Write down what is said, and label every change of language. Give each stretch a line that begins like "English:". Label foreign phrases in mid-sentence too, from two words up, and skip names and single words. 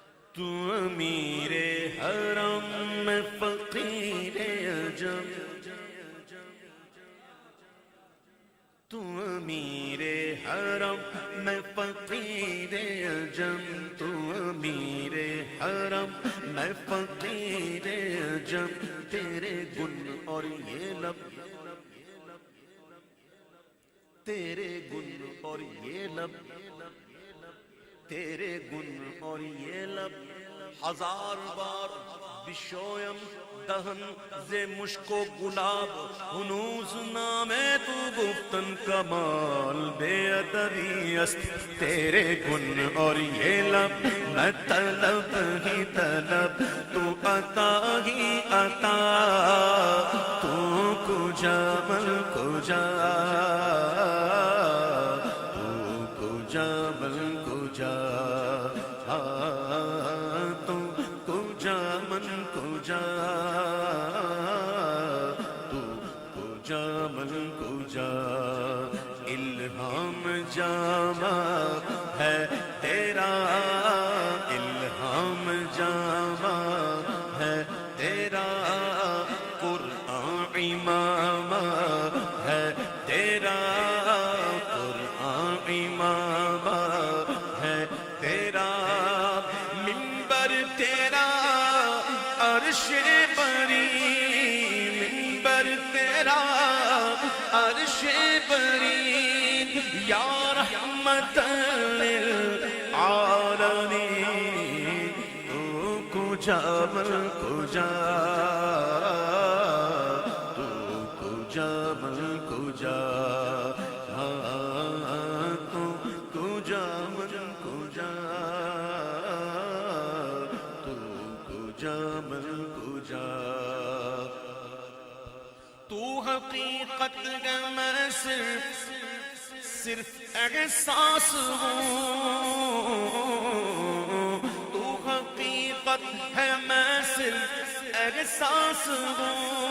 Urdu: تو امیر حرم میں فقیر عجم، تو امیر حرم میں فقیر عجم، تو امیر حرم میں فقیر عجم، تیرے گن اور یہ لب، تیرے گن اور یہ لب، تیرے گن اور یہ لب ہزار
Persian: بار بشویم دہن ز مشک و گلاب، ہنوز نام تو گفتن کمال بے ادبی است،
Urdu: تیرے گن اور یہ لب میں طلب ہی طلب، تو عطا ہی عطا، تو کجا من کجا، تو کجا من کجا، تو کجا من کجا، تو کجا من کجا، الہام جامع ہے تیرا، الہام جامع ہے تیرا، قرآن امام ہے تیرا، قرآن امام ہے تیرا، منبر تیرا عرش بری، منبر تیرا عرش بری،
Arabic: یا رحمت
Urdu: للعالمین، تو کجا من کجا، تو کجا من کجا، تو کجا من کجا، تو کجا من کجا، تو حقیقت ہے میں صرف احساس ہوں، تو حقیقت ہے میں صرف احساس ہوں،